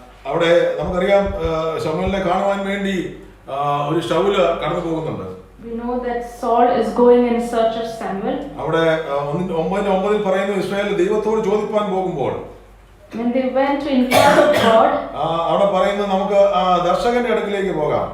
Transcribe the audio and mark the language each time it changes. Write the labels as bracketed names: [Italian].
[Malayalam] അവിടെ നമുക്കറിയാം ശമൂവേലിനെ കാണുവാൻ വേണ്ടി ഒരു ശൗല് കടന്നു പോകുന്നുണ്ട്. [English] We know that Saul is going in search of Samuel. [Malayalam] അവിടെ 9:9 പറയുന്നു, ഇസ്രായേൽ ദൈവത്തോട് ചോദിപ്പാൻ പോകുമ്പോൾ, [English] when they went to inquire of God, [Malayalam] അവിടെ പറയുന്നത് നമുക്ക് ദർശകന്റെ അടുക്കിലേക്ക് പോകാം.